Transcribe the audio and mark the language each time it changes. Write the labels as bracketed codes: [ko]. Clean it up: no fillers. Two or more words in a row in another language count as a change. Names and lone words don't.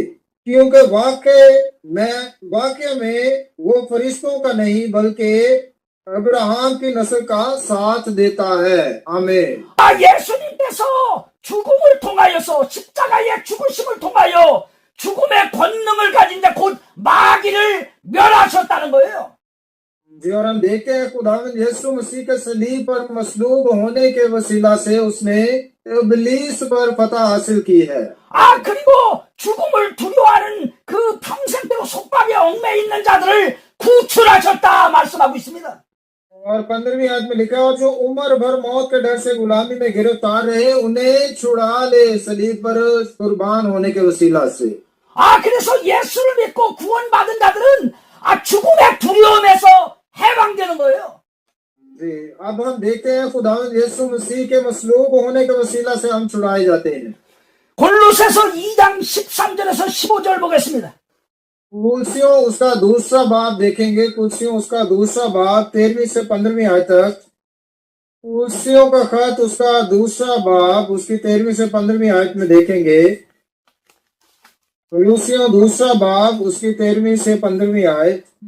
[ur] کیونکہ واقعی میں وہ فرشتوں کا نہیں بلکہ ابراہام کی نسل کا ساتھ دیتا ہے. आमीन। [ko] 예수님께서 죽음을 통하여서 십자가의 죽으심을 통하여 죽음의 권능을 가진 자 곧 마귀를 멸하셨다는 거예요. [ur] جی، اور ہم دیکھتے ہیں خداوند یسوع مسیح کے صلیب پر مصلوب ہونے کے وسیلہ سے اس نے ابلیس پر فتح حاصل کی ہے. [ko] 그리고 죽음을 두려워하는 그 평생대로 속박에 얽매여 있는 자들을 구출하셨다 말씀하고 있습니다. [ur] اور 15ویں آیت میں لکھا ہے، اور جو عمر بھر موت کے ڈر سے غلامی میں گرفتار رہے انہیں چھڑا لے صلیب پر قربان ہونے کے وسیلہ سے. [ko] 그래서 예수를 믿고 구원받은 자들은 죽음의 두려움에서 해방되는 거예요. [ur] جی، اب ہم دیکھتے ہیں خداوند یسوع مسیح کے مصلوب ہونے کے وسیلہ سے ہم چھڑائے جاتے ہیں. [ko] 골로새서 2장 13절에서 15절 बो겠습니다. [ur] کلسیوں اس کا دوسرا باب دیکھیں گے، کلسیوں اس کا دوسرا باب 13ویں سے 15ویں آیت تک. کلسیوں کا خط اس کا دوسرا باب اس کی 13ویں سے 15ویں آیت میں دیکھیں گے. کلسیوں دوسرا باب اس کی 13ویں سے 15ویں آیت.